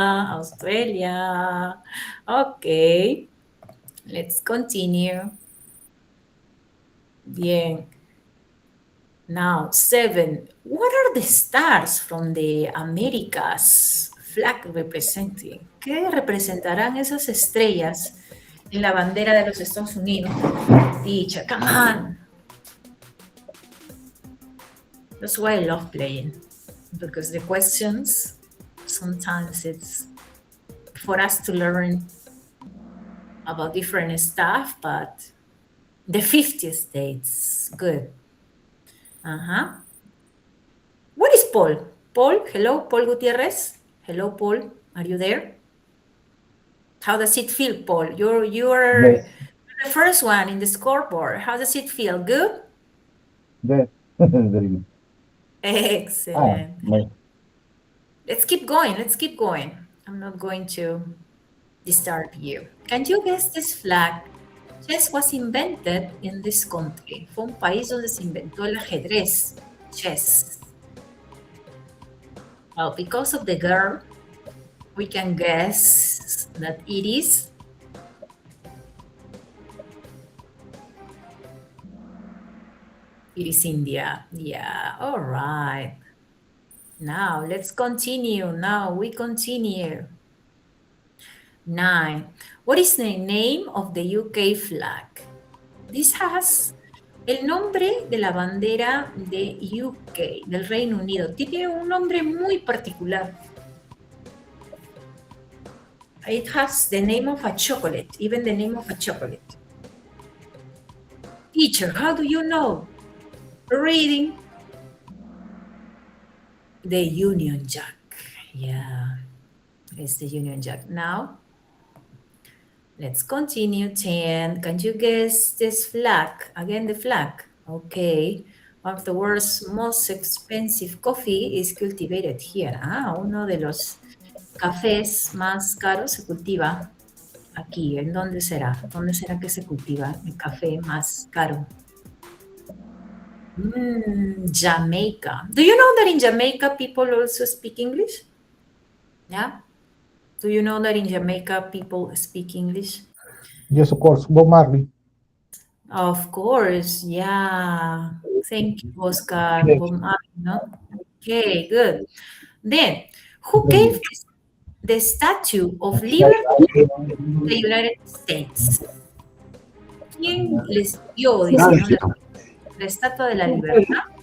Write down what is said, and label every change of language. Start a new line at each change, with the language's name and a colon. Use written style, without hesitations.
English: Australia. Okay. Let's continue.
Spanish: Bien.
English: Now, 7. What are the stars from the Americas flag representing?
Spanish: ¿Qué representarán esas estrellas en la bandera de los Estados Unidos?
English: Teacher, come on. That's why I love playing, because the questions, sometimes it's for us to learn about different stuff, but the 50 states, good. Uh-huh. What is Paul? Paul, hello, Paul Gutierrez. Hello, Paul, are you there? How does it feel, Paul? You're Yes. the first one in the scoreboard. How does it feel? Good? Good. Very good. Excellent. Nice. Let's keep going. Let's keep going. I'm not going to disturb you. Can you guess this flag? Chess was invented in this country.
Spanish: Fue un país donde se inventó el ajedrez.
English: Chess. Well, because of the girl, we can guess that it is India. Yeah, all right. Now, let's continue. Now, we continue. 9. What is the name of the UK flag? This has
Spanish: el nombre de la bandera de UK, del Reino Unido. Tiene un nombre muy particular.
English: It has the name of a chocolate, even the name of a chocolate. Teacher, how do you know? Reading. The Union Jack. Yeah, it's the Union Jack. Now, let's continue. 10. Can you guess this flag? Again, the flag. Okay. One of the world's most expensive coffee is cultivated here.
Spanish: Uno de los cafés más caros se cultiva aquí. ¿En dónde será? ¿Dónde será que se cultiva el café más caro? Jamaica.
English: Do you know that in Jamaica people also speak English? Yeah? Do you know that in Jamaica people speak English? Yes, of course. Bob Marley. Of course, yeah. Thank you, Oscar. Yes. No? Okay, good. Then, who gave the Statue of Liberty to the United States?
Spanish: ¿Quién les dio, dice, la Estatua de la Libertad?